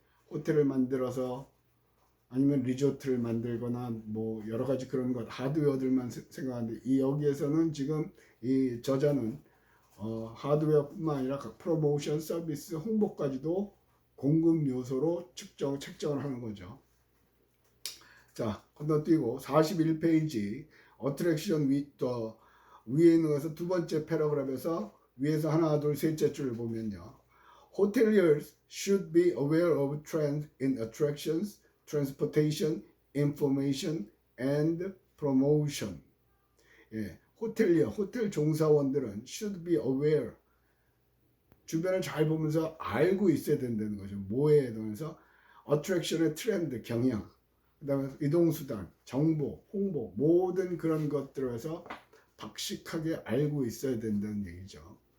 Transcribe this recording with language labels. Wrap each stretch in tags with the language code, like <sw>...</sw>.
<ko>호텔을 만들어서 아니면 리조트를 만들거나 뭐 여러 가지 그런 것 하드웨어들만 생각하는데 이 여기에서는 지금 이 저자는 하드웨어뿐만 아니라 각 프로모션, 서비스, 홍보까지도 공급 요소로 책정을 하는 거죠. 자, 건너뛰고 41페이지 어트랙션 위에 있는 것은 두 번째 패러그래프에서 위에서 하나, 둘, 셋째 줄을 보면요.</ko> <en>Hoteliers should be aware of trends in attractions, transportation, information, and promotion.</en> <ko>예, 호텔 종사원들은</ko> <en>should be aware.</en> <ko>주변을 잘 보면서 알고 있어야 된다는 거죠. 뭐에 대해서 attraction의 트렌드, 경향, 그 다음에 이동수단, 정보, 홍보, 모든 그런 것들에서 박식하게 알고 있어야 된다는 얘기죠.</ko>